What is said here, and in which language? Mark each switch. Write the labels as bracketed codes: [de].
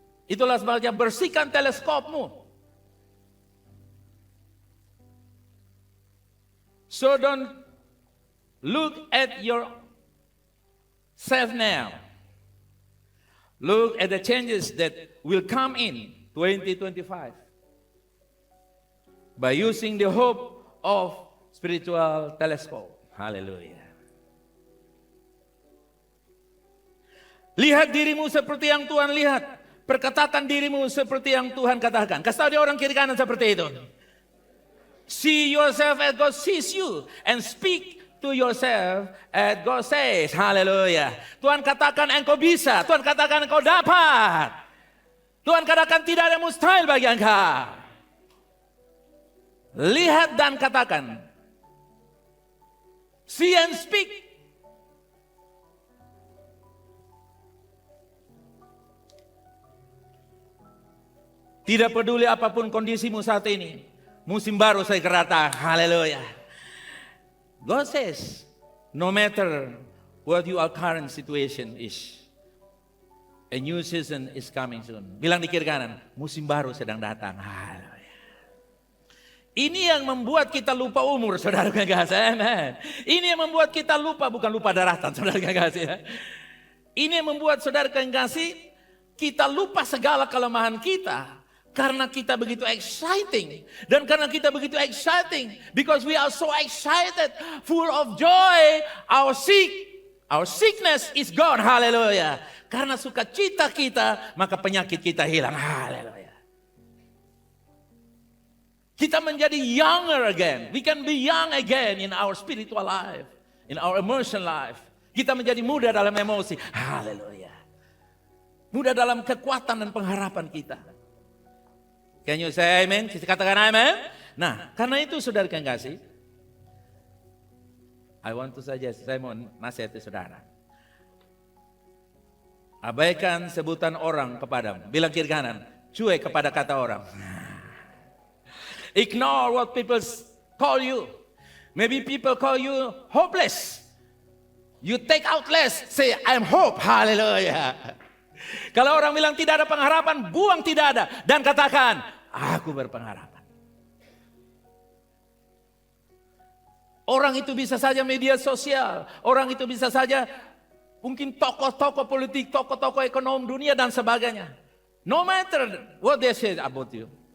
[id] Itulah sebabnya bersihkan teleskopmu. [en] So don't look at yourself now. Look at the changes that will come in 2025 by using the hope of spiritual telescope. Hallelujah. [id] Lihat dirimu seperti yang Tuhan lihat. Perkatakan dirimu seperti yang Tuhan katakan. Kasih tahu dia orang kiri kanan seperti itu. [en] See yourself as God sees you and speak to yourself as God says. [id] Haleluya. Tuhan katakan engkau bisa. Tuhan katakan engkau dapat. Tuhan katakan tidak ada mustahil bagi engkau. Lihat dan katakan. [en] See and speak. [id] Tidak peduli apapun kondisimu saat ini. Musim baru saya kata, haleluya. [en] God says, no matter what your current situation is, a new season is coming soon. [id] Bilang di kiri kanan, musim baru sedang datang. [en] Haleluya. [id] Ini yang membuat kita lupa umur, saudara kekasih. Amen. Ini yang membuat kita lupa, bukan lupa daratan, saudara kekasih. Ini yang membuat saudara kekasih, kita lupa segala kelemahan kita. Karena kita begitu exciting. Dan karena kita begitu exciting, [en] because we are so excited, full of joy, our sickness is gone. [id] Haleluya. Karena sukacita kita, maka penyakit kita hilang. Haleluya. Kita menjadi younger again. [en] We can be young again in our spiritual life, in our emotional life. [id] Kita menjadi muda dalam emosi. Haleluya. Muda dalam kekuatan dan pengharapan kita. [en] Can you say amen? [id] Kita katakan amen. Nah, karena itu saudara yang kasih, [en] I want to suggest, [id] saya mau nasihati saudara. Abaikan sebutan orang kepadamu. Bilang kiri kanan, cuek kepada kata orang. [en] Ignore what people call you. Maybe people call you hopeless. You take out less, say I'm hope. Haleluya. [id] Kalau orang bilang tidak ada pengharapan, buang tidak ada. Dan katakan, aku berpengharapan. Orang itu bisa saja media sosial. Orang itu bisa saja mungkin tokoh-tokoh politik, tokoh-tokoh ekonomi dunia dan sebagainya. [en] No matter what they say about you.